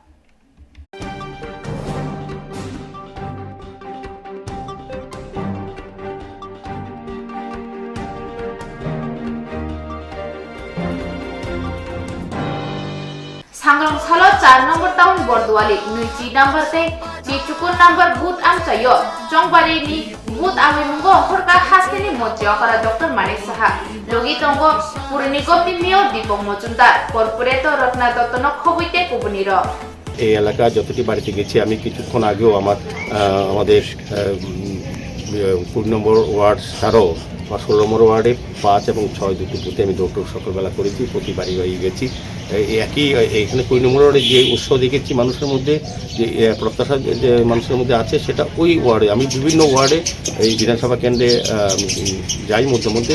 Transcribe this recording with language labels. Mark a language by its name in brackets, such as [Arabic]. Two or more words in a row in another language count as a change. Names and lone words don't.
[Kok Borok] Sangrong salo 4 nomor tahun Borduali, nuci number te, cicukun number but am cayo, jongbari ni but ami mungo, horka haste ni mojo para dokter manik saha, logi tonggo purini kopi mio dipong mojumdar, corporator rotna dottono khobite kubuniro. [Bangla] এই এলাকা যতটি বাড়িতে গেছি আমি কিছুক্ষণ আগেও আমাদের 20 নম্বর ওয়ার্ড ছাড়াও 16 নম্বর ওয়ার্ডে 5 এবং 6 দুটি বুথে আমি দৌড় সকালবেলা করেছি, প্রতি বাড়ি বাড়ি গেছি। একই এখানে 20 নম্বর ওয়ার্ডে যে উৎসাহ দেখেছি মানুষের মধ্যে, যে প্রত্যাশা যে মানুষের মধ্যে আছে, সেটা ওই ওয়ার্ডে আমি বিভিন্ন ওয়ার্ডে এই বিধানসভা কেন্দ্রে যাই মধ্যে মধ্যে।